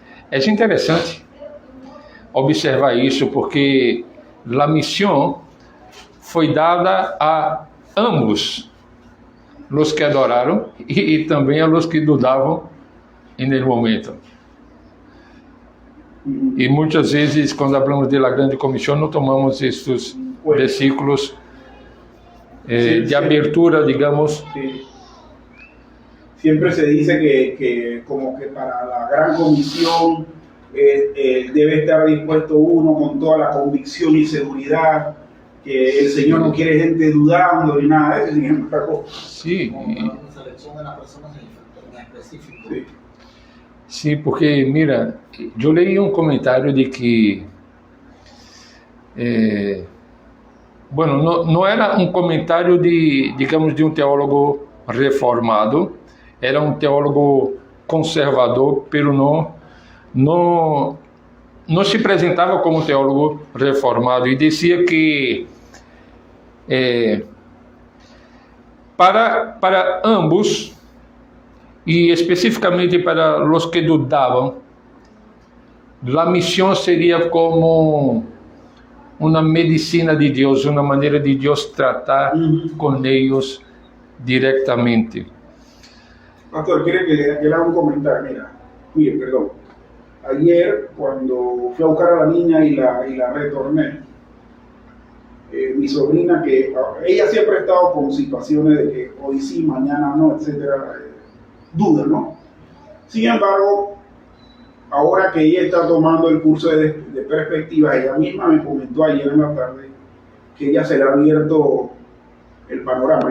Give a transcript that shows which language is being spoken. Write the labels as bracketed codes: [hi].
[pt] É interessante observar isso, porque a missão foi dada a ambos, os que adoraram e também [es] a los que [pt] dudavam no momento. E muitas vezes, quando falamos da grande comissão, não tomamos estes versículos de abertura, digamos. [es] Sí. Siempre se dice que como que para la gran comisión debe estar dispuesto uno con toda la convicción y seguridad, que el Señor no quiere gente dudando ni nada de eso, sin embargo. Sí. Una selección de las personas en específico. Sí. Sí, porque, mira, [pt] eu leí um comentário de que, não era um comentário de, digamos, de um teólogo reformado, era um teólogo conservador, pero não se apresentava como teólogo reformado, e dizia que para ambos, e especificamente para os que dudavam, a missão seria como uma medicina de Deus, uma maneira de Deus tratar com eles diretamente. [es] Pastor, quiere que le haga un comentario. Mira, mire, perdón. Ayer, cuando fui a buscar a la niña y la retorné, mi sobrina, que ella siempre ha estado con situaciones de que hoy sí, mañana no, etcétera, duda, ¿no? Sin embargo, ahora que ella está tomando el curso de perspectiva, ella misma me comentó ayer en la tarde que ella se le ha abierto el panorama.